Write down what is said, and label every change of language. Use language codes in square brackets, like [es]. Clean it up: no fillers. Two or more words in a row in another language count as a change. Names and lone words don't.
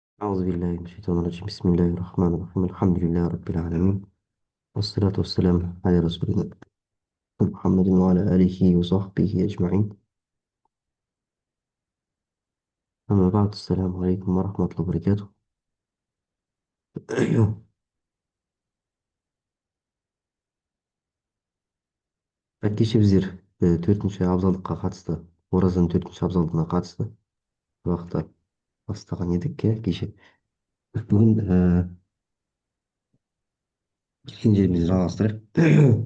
[ar] أعوذ بالله من الشيطان الرجيم. بسم الله الرحمن الرحيم. الحمد لله رب العالمين، والصلاة والسلام على رسولنا محمد وعلى آله وصحبه أجمعين. أما بعد، السلام عليكم ورحمة الله وبركاته. [kk] кеше біздер төртінші абзалдыққа қатысты, оразаның төртінші абзалдығына қатысты сабақты бастаған едік, иә, кеше. Бүгін келген жерімізді жалғастырайық.